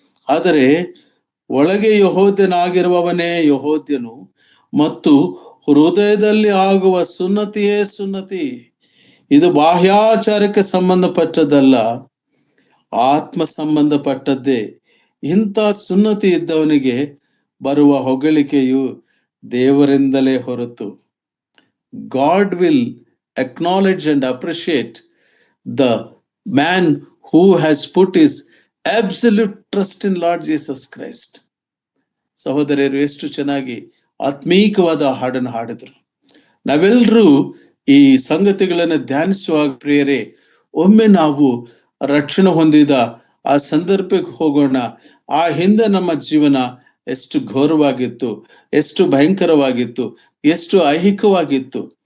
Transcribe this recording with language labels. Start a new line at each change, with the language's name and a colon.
Kannada: ಆದರೆ ಒಳಗೆ ಯೆಹೂದ್ಯನಾಗಿರುವವನೇ ಯೆಹೂದ್ಯನು ಮತ್ತು ಹೃದಯದಲ್ಲಿ ಆಗುವ ಸುನ್ನತಿಯೇ ಸುನ್ನತಿ. ಇದು ಬಾಹ್ಯಾಚಾರಕ್ಕೆ ಸಂಬಂಧಪಟ್ಟದ್ದಲ್ಲ, ಆತ್ಮ ಸಂಬಂಧಪಟ್ಟದ್ದೇ. ಇಂಥ ಸುನ್ನತಿ ಇದ್ದವನಿಗೆ ಬರುವ ಹೊಗಳಿಕೆಯು ದೇವರಿಂದಲೇ ಹೊರತು.
English: God will acknowledge and appreciate the man who has put his absolute trust in Lord Jesus Christ.
Kannada: ಸಹೋದರರು ಎಷ್ಟು ಚೆನ್ನಾಗಿ ಆತ್ಮೀಕವಾದ ಹಾಡನ್ನು ಹಾಡಿದ್ರು. ನಾವೆಲ್ಲರೂ ಈ ಸಂಗತಿಗಳನ್ನು ಧ್ಯಾನಿಸುವಾಗ ಪ್ರಿಯರೇ, ಒಮ್ಮೆ ನಾವು ರಕ್ಷಣೆ ಹೊಂದಿದ ಆ ಸಂದರ್ಭಕ್ಕೆ ಹೋಗೋಣ. ಆ ಹಿಂದೆ ನಮ್ಮ ಜೀವನ ಎಷ್ಟು ಘೋರವಾಗಿತ್ತು, ಎಷ್ಟು ಭಯಂಕರವಾಗಿತ್ತು, ಎಷ್ಟು ಐಹಿಕವಾಗಿತ್ತು.